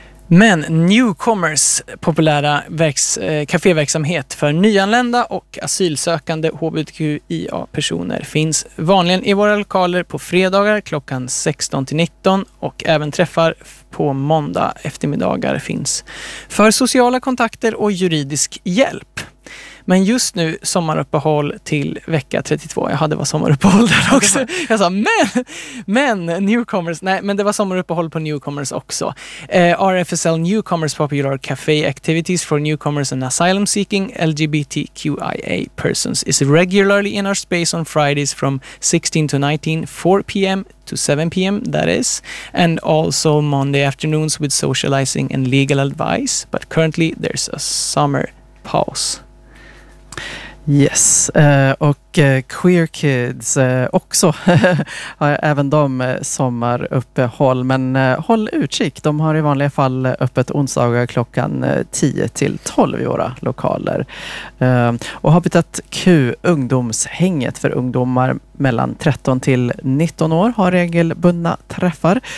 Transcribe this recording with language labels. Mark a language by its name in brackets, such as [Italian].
[Swedish] Men Newcomers populära kaféverksamhet för nyanlända och asylsökande HBTQIA-personer finns vanligen i våra lokaler på fredagar klockan 16-19 och även träffar på måndag eftermiddagar finns för sociala kontakter och juridisk hjälp. Men just nu sommaruppehåll till vecka 32. Jag hade varit sommaruppehåll där också. Jag sa men Newcomers. Nej, men det var sommaruppehåll på Newcomers också. [English] RFSL Newcomers Popular Cafe Activities for Newcomers and Asylum Seeking LGBTQIA Persons is regularly in our space on Fridays from 16 to 19, 4 p.m. to 7 p.m. that is, and also Monday afternoons with socializing and legal advice, but currently there's a summer pause. [Swedish] Yes, och Queer Kids också har även de sommaruppehåll, men håll utkik, de har i vanliga fall öppet onsdagar klockan 10-12 i våra lokaler. Och har bytt Q, ungdomshänget för ungdomar mellan 13-19 år, har regelbundna träffar.